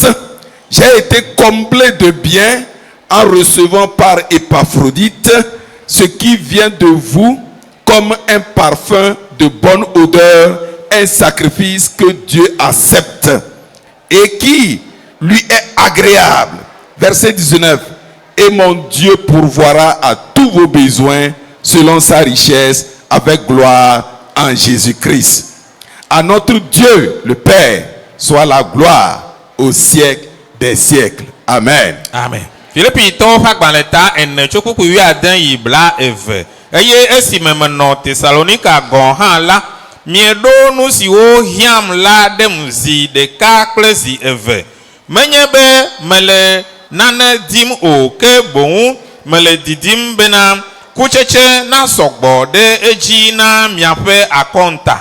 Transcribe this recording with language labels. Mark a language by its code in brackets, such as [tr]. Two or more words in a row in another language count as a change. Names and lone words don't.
[fr] J'ai été comblé de biens en recevant par Épaphrodite ce qui vient de vous comme un parfum de bonne odeur, un sacrifice que Dieu accepte et qui lui est agréable. Verset 19. Et mon Dieu pourvoira à tous vos besoins selon sa richesse avec gloire en Jésus-Christ. À notre Dieu, le Père, soit la gloire au siècle des siècles. Amen. Amen. [ee] Filipitɔwo ƒe agbalẽ ta ene tso kpukpui 11 yi bla eve. Eye esime menɔ Tesalonika gɔ̃ hã la, mieɖo nu siwo hiãm la ɖem zi ɖeka kple zi eve. Menye be mele nane dim o, ke boŋu mele didim bena kutsetse na sɔgbɔ ɖe edzi na miaƒe akɔnta.